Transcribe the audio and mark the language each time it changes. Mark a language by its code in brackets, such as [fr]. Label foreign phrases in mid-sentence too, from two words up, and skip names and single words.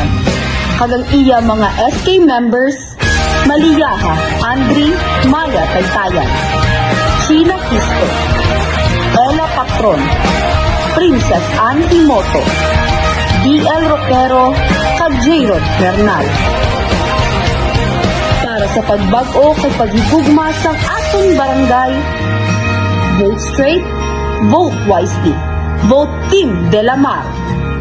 [hil] Kagang iya mga SK members, Maliyaha Andri Maya Taytayan, Sheila Kisto, Ella Patron, Princess Ann Himoto, DL Roquero, kag Jayrod Bernal. Para sa pagbag-o kay paghigugma sang atong barangay, [en] vote straight, vote wisely. Vote Team de la Mar.